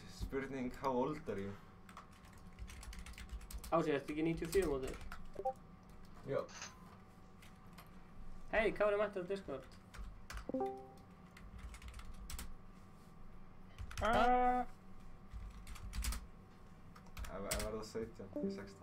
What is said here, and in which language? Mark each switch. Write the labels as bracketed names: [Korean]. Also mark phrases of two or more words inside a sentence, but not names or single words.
[Icelandic] spurning, [English] how old are you? [Icelandic] Ási, ertu ekki 94 mótur? Jó. Hei, Kári mættur á Discord. Ég verða 17, ég er 16.